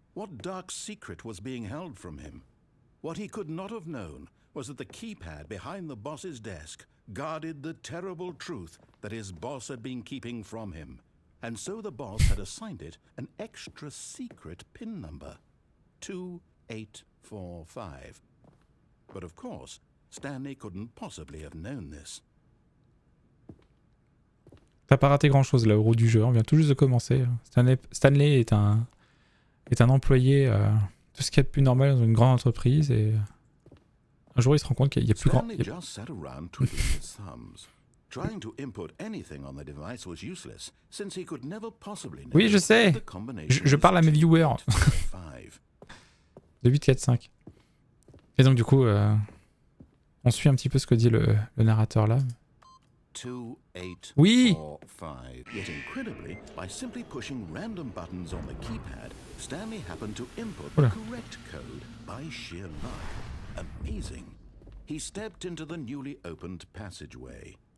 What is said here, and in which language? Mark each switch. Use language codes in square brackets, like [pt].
[en] What dark secret was being held from him? What he could not have known was that the keypad behind the boss's desk guarded the terrible truth that his boss had been keeping from him. And so the boss had assigned it an extra secret PIN number. 2845. But of course, Stanley couldn't possibly have known this. [fr] T'as pas raté grand chose là au roue du jeu, on vient tout juste de commencer. Stanley est un employé, tout ce qu'il y a de plus normal dans une grande entreprise et un jour il se rend compte qu'il y a plus grand... [en] Stanley just sat around twiddling his thumbs. Trying to input anything on the device was useless, since he could never possibly know [fr] Oui, je sais. [en] the combination [fr] Je parle à mes viewers. 5. De 8, 4, 5. Et donc du coup, on suit un petit peu ce que dit le narrateur là. 2, 8, Oui. 4, 5. [en] Yet incredibly, by simply pushing random buttons on the keypad, Stanley happened to input the Oula. correct code by sheer luck. Amazing. He stepped into the newly opened passageway.